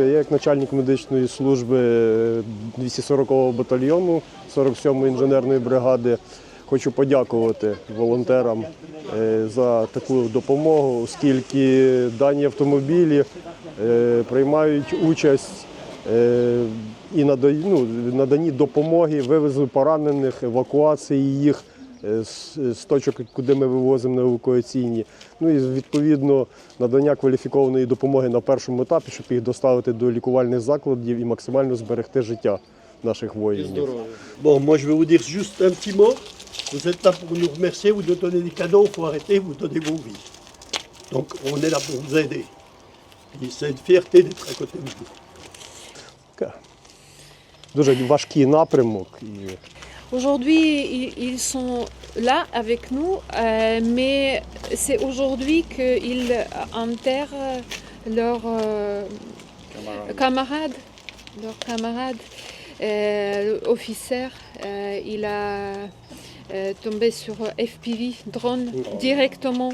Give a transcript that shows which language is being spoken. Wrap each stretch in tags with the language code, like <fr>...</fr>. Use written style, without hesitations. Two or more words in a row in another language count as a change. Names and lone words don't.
<uk>Я як начальник медичної служби 240-го батальйону 47-ї інженерної бригади хочу подякувати волонтерам за таку допомогу, оскільки дані автомобілі приймають участь і наданні допомоги, вивезли поранених, евакуації їх з точок, куди ми вивозимо на евакуаційні. Ну і відповідно надання кваліфікованої допомоги на першому етапі, щоб їх доставити до лікувальних закладів і максимально зберегти життя наших воїнів.</uk> <fr>Bon, moi je vais vous dire juste un petit mot. Vous êtes là pour nous remercier, vous nous donnez des cadeaux, il faut arrêter, vous donnez vos vies. Donc on est là pour vous aider. Et c'est une fierté d'être à côté de vous.</fr> <uk>Дуже важкий напрямок.</uk> <fr>Aujourd'hui, ils sont là avec nous, mais c'est aujourd'hui qu'ils enterrent leurs camarades. L'officier, il a tombé sur FPV, drone, directement.</fr>